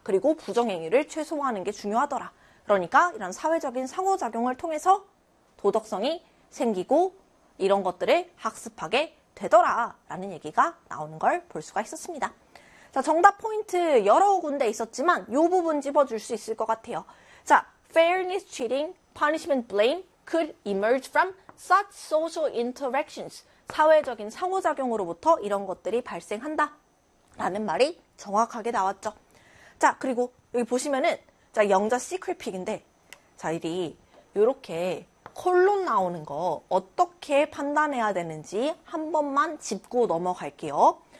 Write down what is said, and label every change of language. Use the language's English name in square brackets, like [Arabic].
[Korean] 그리고 부정행위를 최소화하는 게 중요하더라. 그러니까 이런 사회적인 상호작용을 통해서 도덕성이 생기고, 이런 것들을 학습하게 되더라라는 얘기가 나오는 걸볼 수가 있었습니다. 자, 정답 포인트 여러 군데 있었지만 요 부분 짚어줄 수 있을 것 같아요. 자, [English] fairness cheating, punishment blame could emerge from such social interactions. [Korean] 사회적인 상호작용으로부터 이런 것들이 발생한다. 라는 말이 정확하게 나왔죠. 자, 그리고 여기 보시면은, 자, 영자 secret pick인데, 자, 이리, 요렇게, 콜론 나오는 거 어떻게 판단해야 되는지 한 번만 짚고 넘어갈게요.